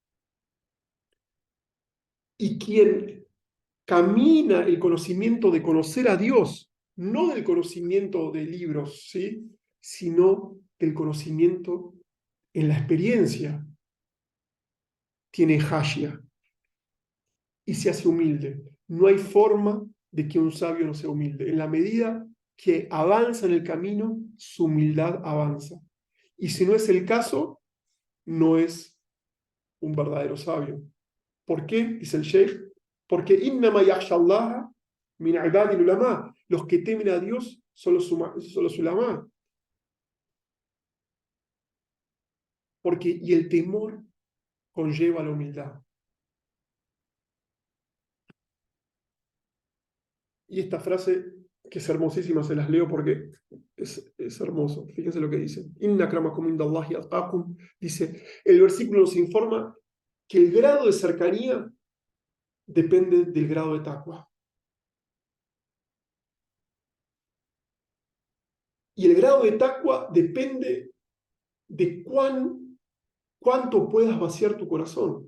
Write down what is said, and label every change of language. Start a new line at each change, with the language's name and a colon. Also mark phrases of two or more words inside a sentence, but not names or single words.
Spanish: Y quien camina el conocimiento de conocer a Dios, no del conocimiento de libros, ¿sí?, sino del conocimiento en la experiencia, tiene hashia y se hace humilde. No hay forma de que un sabio no sea humilde. En la medida que avanza en el camino, su humildad avanza. Y si no es el caso, no es un verdadero sabio. ¿Por qué? Dice el Sheikh.
Arabic: Porque إنما يخشى الله من عباده العلماء.
Spanish: Los que temen a Dios son los ulama. Porque, y el temor conlleva la humildad. Y esta frase, que es hermosísima, se las leo porque es hermoso. Fíjense lo que dice.
Arabic: إن أكرمكم عند الله أتقاكم.
Spanish: Dice, el versículo nos informa que el grado de cercanía depende del grado de taqwa. Y el grado de taqwa depende de cuánto puedas vaciar tu corazón.